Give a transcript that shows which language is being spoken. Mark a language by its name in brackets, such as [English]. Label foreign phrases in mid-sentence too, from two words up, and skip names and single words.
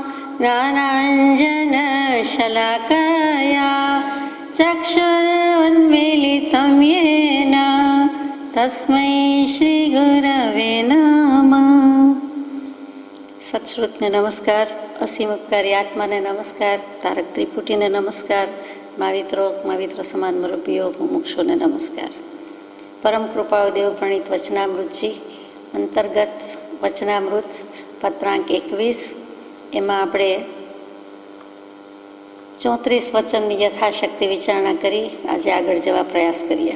[Sanskrit] ज्ञानाञ्जनशलाकया चक्षुरुन्मीलितं येन तस्मै श्रीगुरवे नमः। [Gujarati] સત્શ્રુતને નમસ્કાર, અસીમ ઉપકારી આત્માને નમસ્કાર, તારક ત્રિપુટીને નમસ્કાર, माविત્રો સમાન મુરબ્બીઓ મુમુક્ષોને નમસ્કાર। પરમ કૃપાઓ દેવ પ્રણીત વચનામૃતજી અંતર્ગત વચનામૃત પત્રાંક 21 એમાં આપણે 34 વચનની યથાશક્તિ વિચારણા કરી આજે આગળ જવા પ્રયાસ કરીએ।